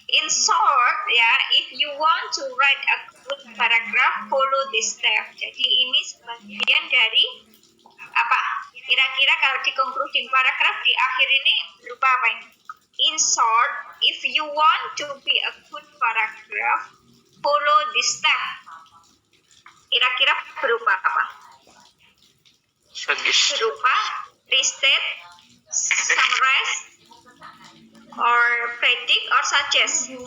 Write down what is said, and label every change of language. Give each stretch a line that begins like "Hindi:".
English: In short ya, if you want to write a good paragraph, follow this step.
Indonesian: Jadi ini sebagian dari apa? Kira-kira kalau di concluding paragraph di akhir ini berupa apa ini?
English: In short, if you want to be a good paragraph, follow this step.
Indonesian: Kira-kira berupa apa? Berupa
English: restate, summarize, or predict, or suggest.